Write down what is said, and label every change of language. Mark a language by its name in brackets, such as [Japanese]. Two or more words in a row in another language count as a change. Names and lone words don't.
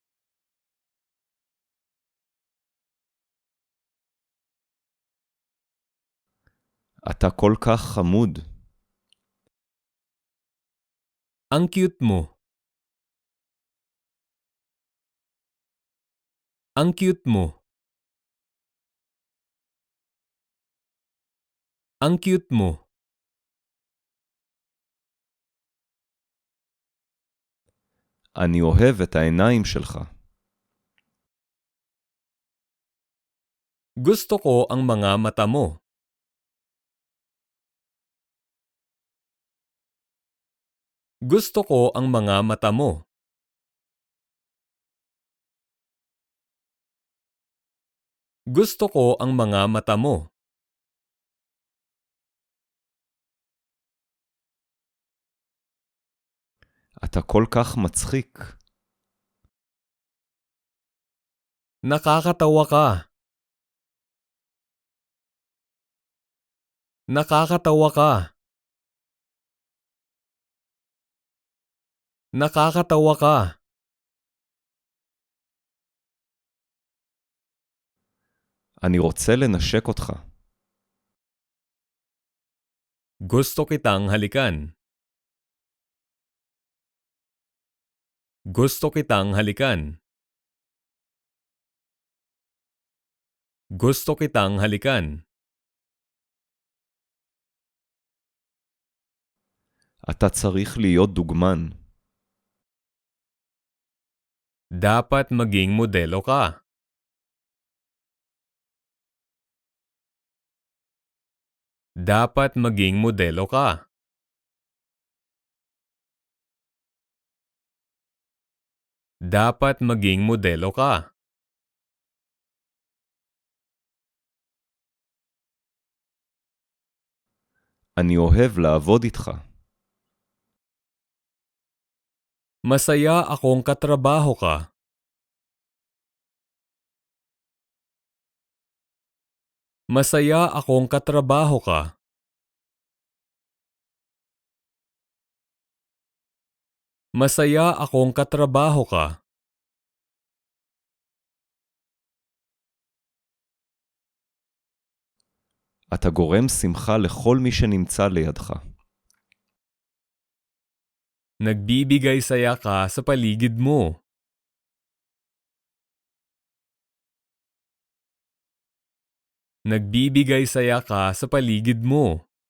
[Hebrew] אתה כל כך חמוד. [Filipino] Ang cute mo. Ang cute mo. Ang cute mo. [Hebrew] אני אוהב את העיניים שלך. [Filipino] Gusto ko ang mga mata mo. Gusto ko ang mga mata mo. Gusto ko ang mga mata mo. [Hebrew] אתה כל כך מצחיק. [Filipino] Nakakatawa ka. Nakakatawa ka. Nakakatawa ka. [Hebrew] אני רוצה לנשק אותך. [Filipino] Gusto kitang halikan. Gusto kitang halikan. Gusto kitang halikan. [Hebrew] אתה צריך להיות דוגמן. [Filipino] Dapat maging modelo ka. Dapat maging modelo ka. Dapat maging modelo ka. [Hebrew] אני אוהב לעבוד איתך. [Filipino] Masaya akong katrabaho ka. Masaya akong katrabaho ka. Masaya akong katrabaho ka. [Hebrew] אתה גורם שמחה לכל מי שנמצא לידך. [Filipino] Nagbibigay saya ka sa paligid mo. Nagbibigay saya ka sa paligid mo.